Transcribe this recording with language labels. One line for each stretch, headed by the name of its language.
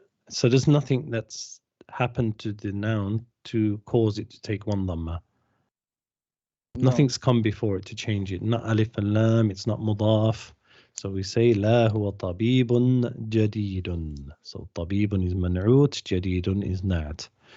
English: So there's nothing that's happened to the noun to cause it to take one dhamma. No. Nothing's come before it to change it. Not alif and lam, it's not mudaf. So we say
Arabic: لا هو طبيب جديد.
English: So طبيب is منعوت, جديد is na'at.